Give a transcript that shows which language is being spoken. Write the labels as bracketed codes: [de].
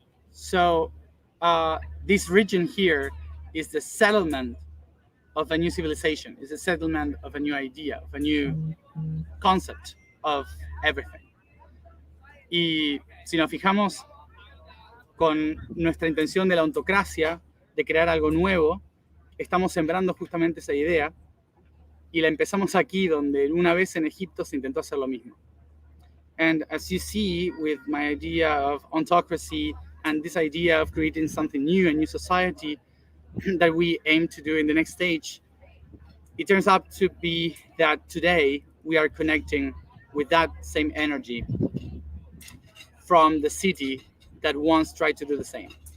[en] So this region here is the settlement of a new civilization, is a settlement of a new idea, of a new concept of everything. [es] Y si nos fijamos con nuestra intención de la ontocracia, de crear algo nuevo, estamos sembrando justamente esa idea y la empezamos aquí, donde una vez en Egipto se intentó hacer lo mismo. [en] And as you see with my idea of ontocracy and this idea of creating something new, a new society that we aim to do in the next stage, it turns out to be that today we are connecting with that same energy from the city that once tried to do the same.